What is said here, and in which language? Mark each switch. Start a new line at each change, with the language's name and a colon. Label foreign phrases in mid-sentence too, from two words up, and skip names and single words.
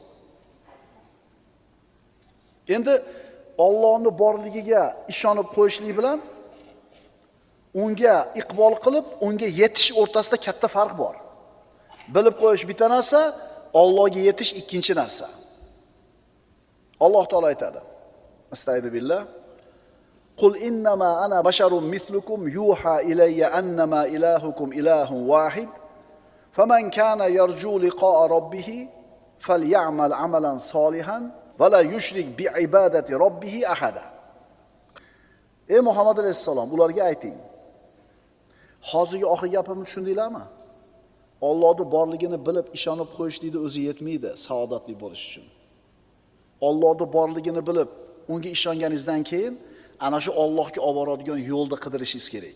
Uzbek: Endi Allohning borligiga ishonib qo'yishlik bilan unga iqbol qilib, unga yetish o'rtasida katta farq bor. Bilib qo'yish bitta narsa, Allohga yetish ikkinchi narsa. Alloh taolo aytadi. Astagfirullah.
Arabic: قل إنما أنا بشر مثلكم يوحى إلي أنما إلهكم إله واحد. فمن كان يرجو لقاء ربه فليعمل عملا صالحا ولا يشرك بعبادة ربه أحدا.
Uzbek: Ey Muhammad alayhisalom, ularga ayting. Hozirgi oxirgi gapimni tushundinglarmi? Allohning borligini bilib ishonib qo'yishlikni o'zi yetmaydi saodatli bo'lish uchun. Allohning borligini bilib unga ishonganingizdan keyin ana shu Allohga olib boradigan yo'lda qidirishingiz kerak.